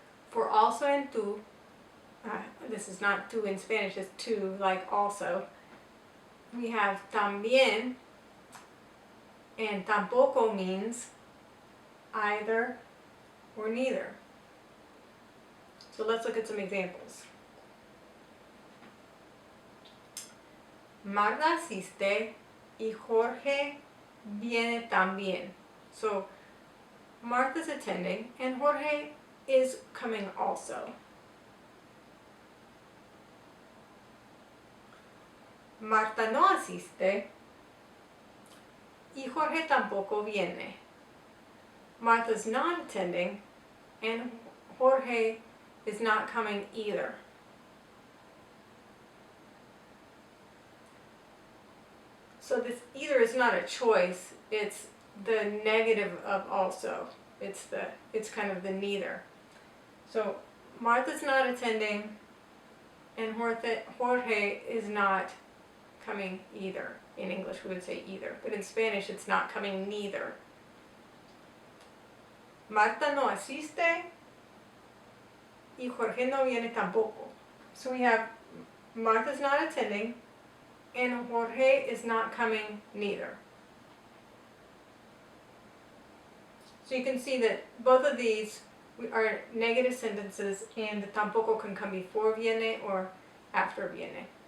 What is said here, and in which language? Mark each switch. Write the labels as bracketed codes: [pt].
[en] For also and tú, this is not tú in Spanish, it's tú, like also. We have tambien, and tampoco means either or neither. So let's look at some examples. [es] Magda asiste y Jorge viene también. [en] So Martha's attending and Jorge is coming also. [es] Marta no asiste y Jorge tampoco viene. [en] Martha's not attending and Jorge is not coming either. So this either is not a choice, it's the negative of also. It's kind of the neither. So Martha's not attending and Jorge is not coming either. In English we would say either, but in Spanish it's not coming neither. [es] Marta no asiste y Jorge no viene tampoco. [en] So we have Martha's not attending and Jorge is not coming neither. So you can see that both of these are negative sentences and the tampoco can come before viene or after viene.